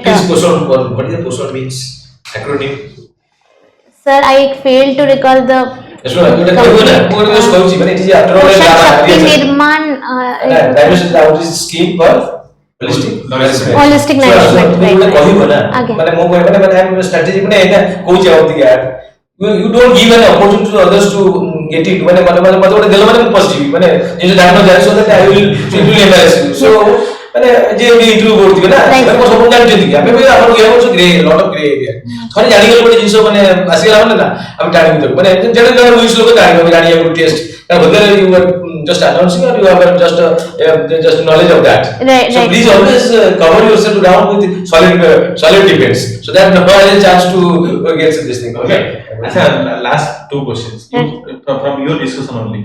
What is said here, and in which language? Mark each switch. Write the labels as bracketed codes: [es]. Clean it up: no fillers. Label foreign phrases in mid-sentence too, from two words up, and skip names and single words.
[en] Please Poson. What is the Poson means? Acronym. Sir, I failed to recall the Yes, what is the it is after all Portion Shakti a Nirman. dimension outreach scheme for holistic Holistic nourishment, right, right. Again. [or] ମାନେ ମୋ କହିବା ମାନେ strategy ମାନେ ଏଟା କୋଉ ଜବାବ ଦିଆ [en] you don't give an opportunity to others to get it [or] ମାନେ ମତେ ଗୋଟେ ଦେଲ ମାନେ ମୁଁ ପସିଯିବି ମାନେ ନିଜ ଜାଣିନ ଜାଣି [en] so that I will embarrass you so [or] ମାନେ ଯେ ଇଣ୍ଟରଭ୍ୟୁ କରୁଥିବେ ନା ସେମାନେ ସବୁ ଜାଣିଛନ୍ତି କି ଆମେ ବି ଆମର ଗେମ୍ ଅଛି [en] grey lot of grey area [or] ଥରେ ଜାଣିଗଲେ ଗୋଟେ ଜିନିଷ ମାନେ ଆସିଗଲା ମାନେ ନା ଆମେ ଟାଣିକି ଦେବୁ ମାନେ ଯେତେ ଜଣ ୱିଶ ଲୋକ ଜାଣିବ ଜାଣିବାକୁ ଟେଷ୍ଟ [en] whether you are just announcing or you have just knowledge of that. Right, so right. please always cover yourself down with solid defense so that no one has a chance to get this thing. Okay. Last two questions. From your discussion only.